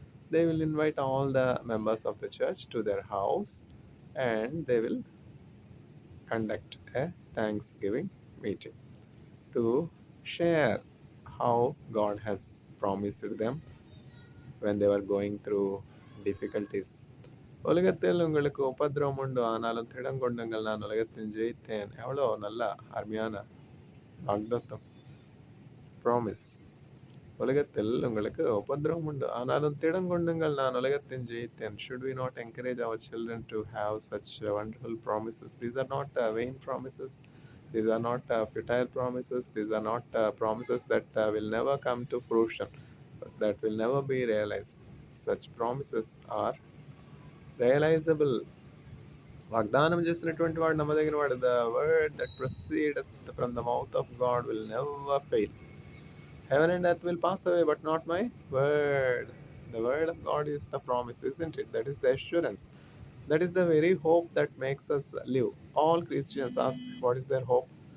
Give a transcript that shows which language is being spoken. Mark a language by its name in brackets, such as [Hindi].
[English] They will invite all the members of the church to their house, and they will conduct a Thanksgiving meeting to share how God has promised them when they were going through difficulties. [Tamil] உலகத்தில் உங்களுக்கு உபத்திரவம் உண்டு, ஆனாலும் திடங்கொண்டுங்கள், நான் உலகத்தின் ஜெயித்தேன். எவ்வளோ நல்ல அருமையான வாக்தத்தம், ப்ராமிஸ். உலகத்தில் உங்களுக்கு உபத்திரவம் உண்டு, ஆனாலும் திடங்கொண்டுங்கள், நான் உலகத்தின் ஜெயித்தேன். [English] Should we not encourage our children to have such wonderful promises? These are not vain promises. These are not futile promises. These are not promises that will never come to fruition, that will never be realized. Such promises are realizable. [Telugu] వాగ్దానం చేసినటువంటి వాడు నమ్మదగిన వాడు. [English] The word that proceedeth from the mouth of God will never fail. Heaven and earth will pass away, but not my word. The word of God is the promise, isn't it? That is the assurance. That is the very hope that makes us live. All Christians ask, what is their hope?